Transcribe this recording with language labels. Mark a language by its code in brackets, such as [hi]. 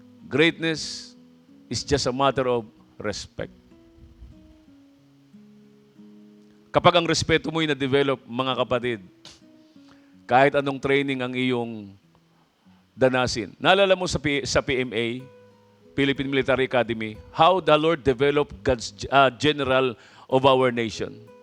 [en] Greatness is just a matter of respect. [tl] Kapag ang respeto mo ay na-develop, mga kapatid, kahit anong training ang iyong danasin. Naalala mo sa [en] PMA, Philippine Military Academy, how the Lord developed God's general of our nation.